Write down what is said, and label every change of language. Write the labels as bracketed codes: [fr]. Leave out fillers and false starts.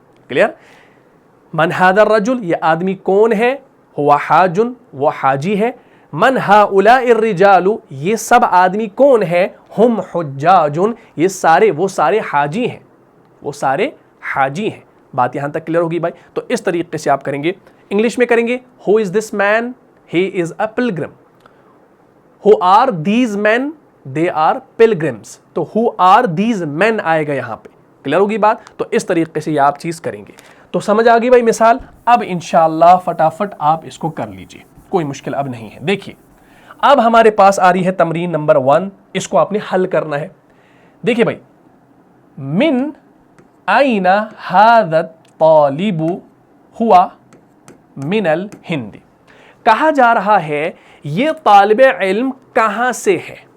[ur] Clear? [ar] من ھذا الرجل، [ur] یہ آدمی کون ہے؟ [ar] ہوا حاجن، [ur] وہ حاجی ہے. [ar] من ھاؤلاء الرجال، [ur] یہ سب آدمی کون ہے؟ [ar] ہم حجاجن، [ur] یہ سارے وہ سارے حاجی ہیں، وہ سارے حاجی ہیں. بات یہاں تک کلیئر ہوگی بھائی؟ تو اس طریقے سے آپ کریں گے. انگلش میں کریں گے [en] Who is this man, he is a pilgrim. Who are these men, they are pilgrims. [ur] تو [en] who are these men [ur] آئے گا یہاں پہ. کلیئر ہوگی بات؟ تو اس طریقے سے یہ آپ چیز کریں گے. تو سمجھ آ گئی بھائی مثال؟ اب انشاءاللہ فٹافٹ آپ اس کو کر لیجئے، کوئی مشکل اب نہیں ہے. دیکھیے اب ہمارے پاس آ رہی ہے تمرین نمبر 1، اس کو آپ نے حل کرنا ہے. دیکھیے بھائی، [ar] من أين هذا الطالب هو من الهند. [ur] کہا جا رہا ہے یہ طالب علم کہاں سے ہے.